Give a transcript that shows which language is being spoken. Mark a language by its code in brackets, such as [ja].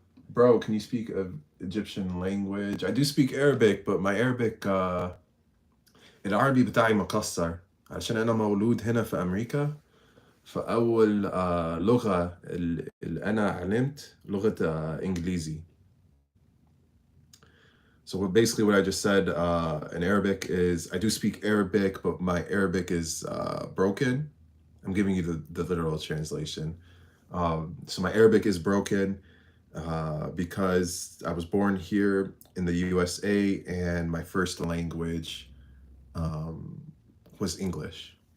[en] Bro, can you speak of Egyptian language? I do speak Arabic, but my Arabic [ar] العربي بتاعي مكسر عشان أنا مولود هنا في أمريكا. فأول لغة اللي أنا علمت لغة إنجليزي. [en] So basically what I just said in Arabic is I do speak Arabic, but my Arabic is broken. I'm giving you the literal translation. So my Arabic is broken because I was born here in the USA and my first language was English.